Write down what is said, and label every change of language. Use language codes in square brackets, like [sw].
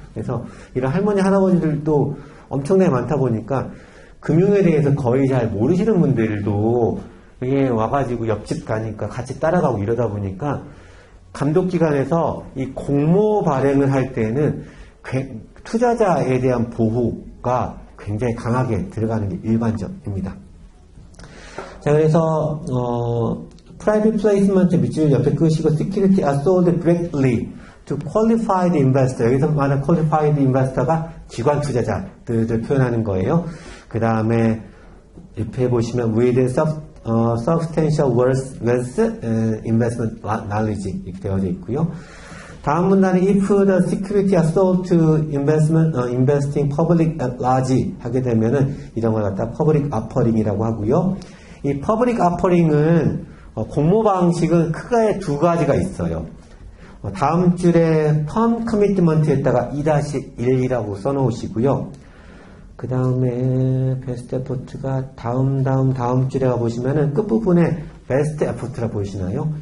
[ko] 그래서 이런 할머니, 할아버지들도 엄청나게 많다 보니까 금융에 대해서 거의 잘 모르시는 분들도 이게 와가지고 옆집 가니까 같이 따라가고 이러다 보니까 감독기관에서 이 공모 발행을 할 때는 투자자에 대한 보호가 굉장히 강하게 들어가는 게 일반적입니다. [en] 자, 그래서 private placement [ko] 밑줄 옆에 끄시고 [en] security are sold directly to qualified investor. 여기서 말하는 qualified investor 가 기관 투자자들을 표현하는 거예요. 그 다음에 옆에 보시면 with substantial wealth investment knowledge [ko] 이렇게 되어져 있고요. [en] 다음 문단은 if the security are sold to investing public at large [ko] 하게 되면은 이런 걸 갖다 [en] public offering이라고 하고요. [ko] 이 public offering은 공모 방식은 크게 두 가지가 있어요. 다음 줄에 firm commitment에다가 2-1이라고 써놓으시고요. 그 다음에 best effort가 다음 줄에 가보시면은 끝부분에 best effort라고 보이시나요?